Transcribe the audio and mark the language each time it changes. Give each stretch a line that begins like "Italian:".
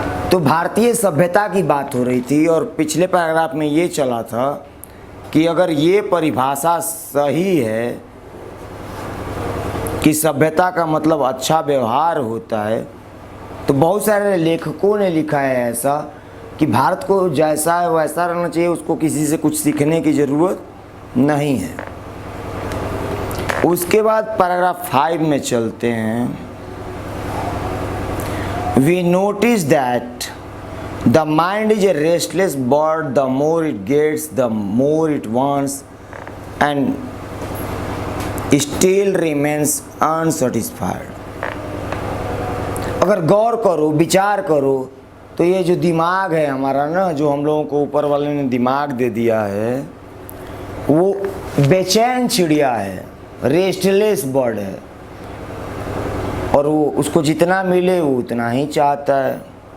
Hindi: तो भारतीय सभ्यता की बात हो रही थी और पिछले पैराग्राफ में ये चला था कि अगर ये परिभाषा सही है कि सभ्यता का मतलब अच्छा व्यवहार होता है, तो बहुत सारे लेखकों ने लिखा है ऐसा कि भारत को जैसा है वैसा रहना चाहिए, उसको किसी से कुछ सीखने की ज़रूरत नहीं है। उसके बाद पैराग्राफ 5 में चलते हैं।
English: We notice that the mind is a restless bird, the more it gets, the more it wants, and still remains unsatisfied।
Hindi: अगर गौर करो, विचार करो, तो ये जो दिमाग है हमारा ना, जो हम लोगों को ऊपर वाले ने दिमाग दे दिया है, वो बेचैन चिड़िया है, रेस्टलेस बर्ड है, और वो उसको जितना मिले वो उतना ही चाहता है।